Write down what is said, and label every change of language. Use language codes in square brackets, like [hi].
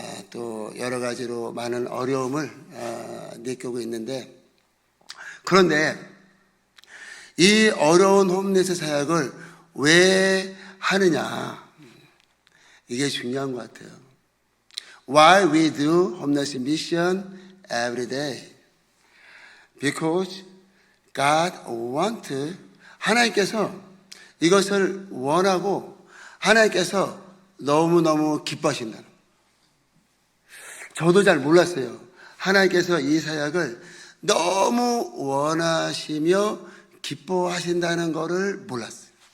[ko] 또 여러 가지로 많은 어려움을 느끼고 있는데, 그런데 이 어려운 홈레스 사역을 왜 하느냐, 이게 중요한 것 같아요. [en] Why we do homeless mission every day? Because God wants, [ko] 하나님께서 이것을 원하고 하나님께서 너무너무 기뻐하신다는. 저도 잘 몰랐어요. 하나님께서 이 사역을 너무 원하시며 기뻐하신다는 것을 몰랐어요.